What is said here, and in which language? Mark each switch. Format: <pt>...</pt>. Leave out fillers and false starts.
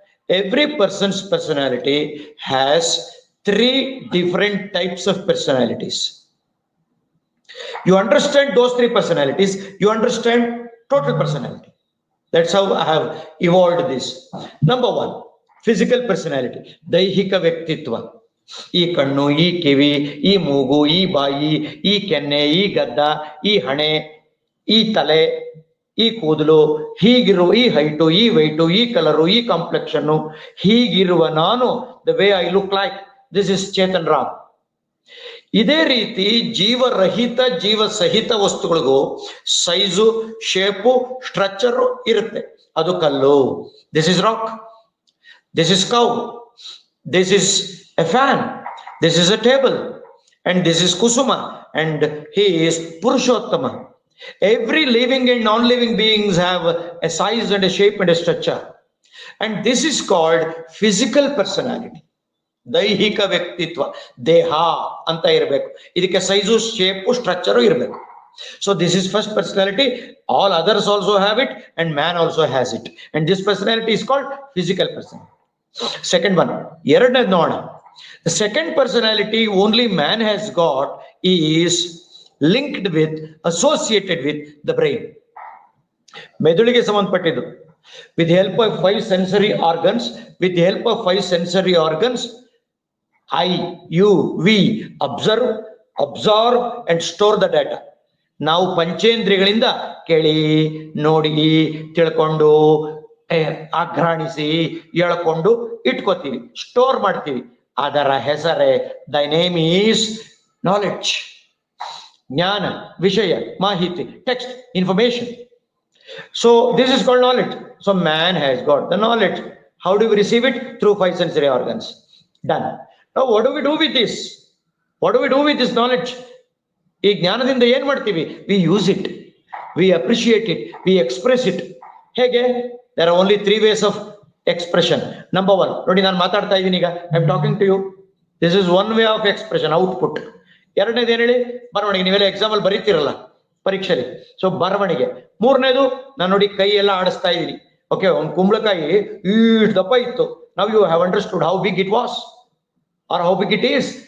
<en>Every person's personality has 3 different types of personalities. You understand those 3 personalities, you understand total personality. That's how I have evolved this. Number 1, physical personality, daihika vyaktitva.</en> <kn>ಈ ಕಣ್ಣು, ಈ ಕಿವಿ, ಈ ಮೂಗು, ಈ ಬಾಯಿ, ಈ ಕೆನ್ನೆ, ಈ ಗದ್ದ, ಈ ಹಣೆ, ಈ ತಲೆ, ಈ ಕೂದಲು, ಹೀಗಿರುವ ಈ ಹೈಟು, ಈ ವೆಯ್ಟು, ಈ ಕಲರು, ಈ ಕಾಂಪ್ಲೆಕ್ಷನ್ನು, ಹೀಗಿರುವ ನಾನು,</kn> <en>The way I look like, this is Chetan Ram.</en> <kn>ಇದೇ ರೀತಿ ಜೀವರಹಿತ ಜೀವ ಸಹಿತ ವಸ್ತುಗಳಿಗೂ ಸೈಜು, ಶೇಪು, ಸ್ಟ್ರಕ್ಚರು ಇರುತ್ತೆ. ಅದು ಕಲ್ಲು,</kn> <en>This is rock, this is cow, this is a fan, this is a table, and this is Kusuma, and he is Purushottama. Every living and non-living beings have a size and a shape and a structure, and this is called physical personality.</en> <kn>Daihika vyaktitva, deha anta irbeku, idike</kn> <en>size, shape, structure</en> <kn>irbeku.</kn> <en>So this is first personality. All others also have it, and man also has it, and this personality is called physical personality. Second one,</en> <kn>ಎರಡನೇದು ನೋಡೋಣ.</kn> <en>The second personality only man has got is linked with, associated with the brain.</en> <kn>ಮೆದುಳಿಗೆ ಸಂಬಂಧಪಟ್ಟಿದ್ದು.</kn> <en>With the help of 5 sensory organs, with the help of 5 sensory organs, I, you, we observe, absorb and store the data.</en> <kn>ನಾವು ಪಂಚೇಂದ್ರಿಯಗಳಿಂದ ಕೇಳಿ, ನೋಡಿ, ತಿಳ್ಕೊಂಡು, ಆಘ್ರಾಣಿಸಿ, ಎಳ್ಕೊಂಡು ಇಟ್ಕೋತೀವಿ, store ಮಾಡ್ತೀವಿ. ಅದರ ಹೆಸರೇ</kn> <en>The name is knowledge.</en> <kn>ಜ್ಞಾನ, ವಿಷಯ, ಮಾಹಿತಿ, text, information.</kn> <en>So this is called knowledge. So man has got the knowledge. How do we receive it? Through 5 sensory organs. Done. Now what do we do with this? What do we do with this knowledge?</en> <kn>ಈ ಜ್ಞಾನದಿಂದ ಏನ್ ಮಾಡ್ತೀವಿ?</kn> <en>We use it, we appreciate it, we express it.</en> <kn>ಹೇಗೆ?</kn> <en>There are only 3 ways of expression. Number 1,</en> <kn>ನೋಡಿ ನಾನು ಮಾತಾಡ್ತಾ ಇದ್ದೀನಿ ಈಗ,</kn> <en>I am talking to you. This is one way of expression, output.</en> <kn>ಎರಡನೇದು ಏನ್ ಹೇಳಿ? ಬರವಣಿಗೆ. ನೀವೆಲ್ಲ ಎಕ್ಸಾಮ್ ಅಲ್ಲಿ ಬರೀತಿರಲ್ಲ ಪರೀಕ್ಷೆಯಲ್ಲಿ, ಸೊ ಬರವಣಿಗೆ. ಮೂರನೇದು ನಾನು ನೋಡಿ ಕೈ ಎಲ್ಲ ಆಡಿಸ್ತಾ ಇದ್ದೀನಿ. ಓಕೆ, ಒಂದು ಕುಂಬಳಕಾಯಿ ಇಷ್ಟು ದಪ್ಪ ಇತ್ತು.</kn> <en>Now you have understood how big it was or how big it is.</en>